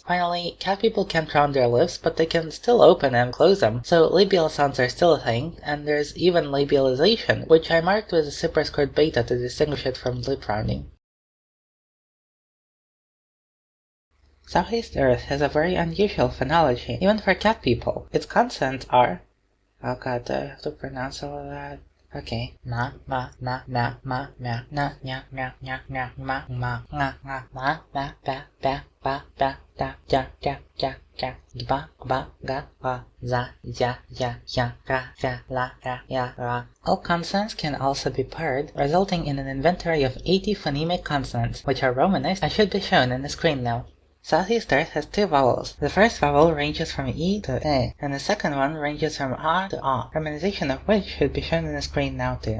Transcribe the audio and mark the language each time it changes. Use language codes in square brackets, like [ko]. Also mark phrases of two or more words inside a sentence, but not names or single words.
[en] Finally, cat people can't round their lips, but they can still open and close them, so labial sounds are still a thing, and there's even labialization, which I marked with a superscript beta to distinguish it from lip rounding. Southeast Earth has a very unusual phonology, even for cat people. Its consonants are... Oh god, do I have to pronounce all of that? Okay. Ma, ma, ma, ma, ma, ma, na, nya, nya, nya, nya, ma, ma, nga, nga, ma, ba, ba, ba, ba, ba, da, ja, ja, ja, ja, ba, ba, ga, wa, za, ja, ja, ja, ra, ra, la, ra, ya, ra. All consonants can also be paired, resulting in an inventory of 80 phonemic consonants, which are romanized and should be shown in the screen now. Southeast Earth has two vowels. The first vowel ranges from E to E, and the second one ranges from A to A, harmonization of which should be shown on the screen now too.